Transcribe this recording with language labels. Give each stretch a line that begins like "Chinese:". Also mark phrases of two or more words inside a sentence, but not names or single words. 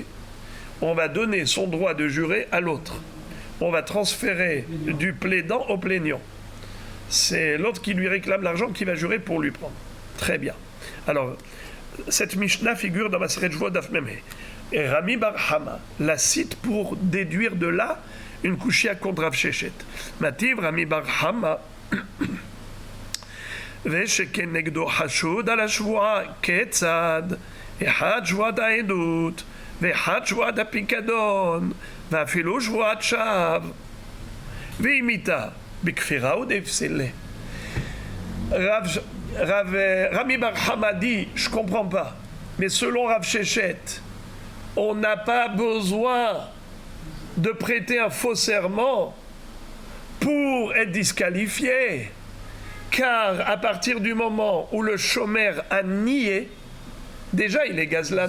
French: On va donner son droit de jurer à l'autre. On va transférer du plaidant au plaignant. C'est l'autre qui lui réclame l'argent qui va jurer pour lui prendre. Très bien. Alors, cette Mishnah figure dans Maseret Shvuot Daf Memeh. Et Rami Bar Hama la cite pour déduire de là une kushia contre Rav Sheshet.
Hebrew: Mativ Rami Bar Hama ושכנגדו חשוד על השבועה כיצד אחד שבועת העדות ואחד שבועת הפיקדון ואפילו שבועת שווא ואם איתה בכפירה ודפסילה.
French: Rami Bar Hama dit, je comprends pas, mais selon Rav Sheshet, on n'a pas besoin de prêter un faux serment pour être disqualifié. Car à partir du moment où le shomer a nié, déjà il est gazlan.